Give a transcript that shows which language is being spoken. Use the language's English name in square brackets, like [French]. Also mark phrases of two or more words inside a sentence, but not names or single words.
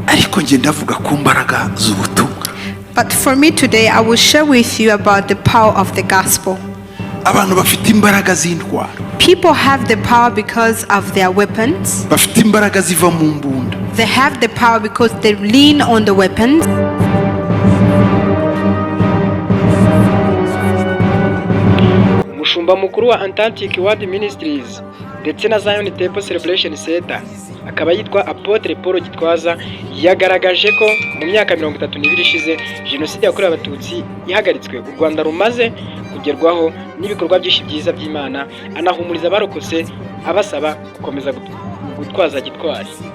[Kinyarwanda] ariko nge ndavuga ku mbaraga z'ubutumwa. [English] But for me today, I will share with you about the power of the gospel. [Kinyarwanda] Abantu bafite imbaraga z'intwaro, [English] People have the power because of their weapons. [Kinyarwanda] bafite imbaraga ziva mu mbunda, [English] They have the power because they lean on the weapons. [Kinyarwanda] umushumba mukuru wa Atlantic World Ministries ndetse na Zion Temple Celebration Center akaba yitwa Apotre Paul Gitwaza yagaragaje ko mu myaka 32 ishize jenoside yakorewe abatutsi ihagaritswe, u Rwanda rumaze kugerwaho n'ibikorwa byinshi byiza by'Imana, anahumuriza abarokotse abasaba gukomeza gutwaza gitwari.